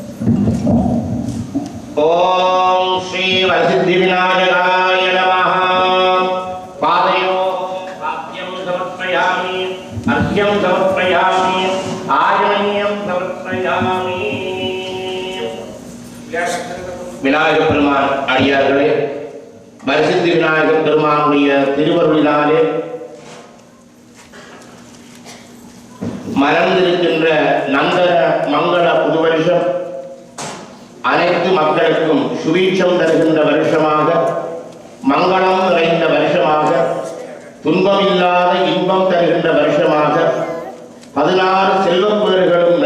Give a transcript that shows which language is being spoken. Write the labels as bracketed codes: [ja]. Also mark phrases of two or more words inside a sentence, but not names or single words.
[sa] ओम श्री वरसिद्धि विनायकाय नमः। पादयोः पाद्यं समर्पयामि, अर्घ्यं समर्पयामि, आचमनीयं समर्पयामि। [ta] விநாயகப் பெருமான் அடியார்களே, வரசித்தி விநாயகப் பெருமானுடைய திருவருளினாலே மலர்ந்திருக்கின்ற நந்தன மங்கள புது வருஷம் அனைத்து மக்களுக்கும் சுபீட்சம் தருகின்ற வருஷமாக, மங்களம் நிறைந்த வருஷமாக, துன்பமில்லாத இன்பம் தருகின்ற வருஷமாக, 16 செல்வப்பேறுகளும்